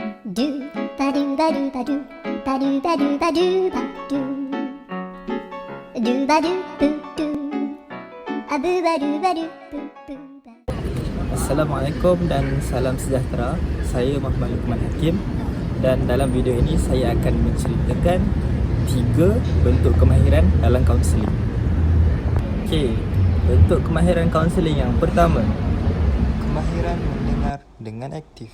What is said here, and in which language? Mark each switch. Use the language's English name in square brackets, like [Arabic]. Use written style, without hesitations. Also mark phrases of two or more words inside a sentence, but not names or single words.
[Malay] Do ba do ba do ba do ba do ba do ba do ba do ba do boo doo a boo ba do boo boo ba. Assalamualaikum dan salam sejahtera. Saya Muhammad Luqman Hakim dan dalam video ini saya akan menceritakan 3 bentuk kemahiran dalam kaunseling. Okey, bentuk kemahiran kaunseling yang pertama, kemahiran mendengar dengan aktif.